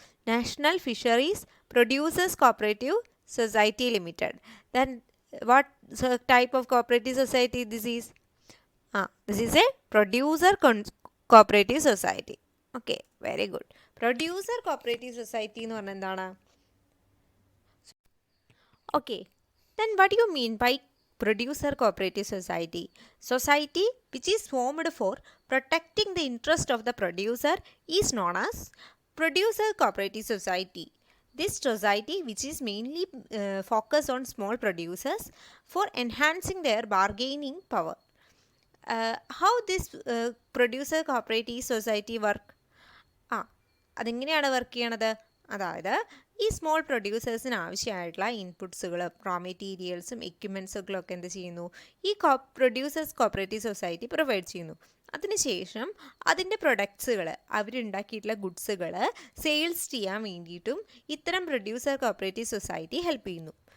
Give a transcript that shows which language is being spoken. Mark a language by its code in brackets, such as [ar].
[en] National Fisheries Producers Cooperative Society Limited. Then what type of cooperative society this is? This is a producer cooperative society. Okay, very good. [ml] Producer cooperative society എന്ന് പറഞ്ഞാൽ എന്താണ്? [en] Okay, then what do you mean by producer cooperative society? Society which is formed for protecting the interest of the producer is known as producer cooperative society. This society which is mainly focused on small producers for enhancing their bargaining power. How this producer cooperative society work? [ml] അതെങ്ങനെയാണ് work ചെയ്യണത്? അതായത് ഈ small പ്രൊഡ്യൂസേഴ്സിന് ആവശ്യമായിട്ടുള്ള ഇൻപുട്സുകൾ, raw മെറ്റീരിയൽസും എക്യുപ്മെൻസുകളൊക്കെ എന്ത് ചെയ്യുന്നു, ഈ producers cooperative society provide ചെയ്യുന്നു. അതിനുശേഷം അതിൻ്റെ പ്രൊഡക്ട്സുകൾ, അവരുണ്ടാക്കിയിട്ടുള്ള ഗുഡ്സുകൾ സെയിൽസ് ചെയ്യാൻ വേണ്ടിയിട്ടും ഇത്തരം പ്രൊഡ്യൂസർ കോപ്പറേറ്റീവ് സൊസൈറ്റി ഹെൽപ്പ് ചെയ്യുന്നു.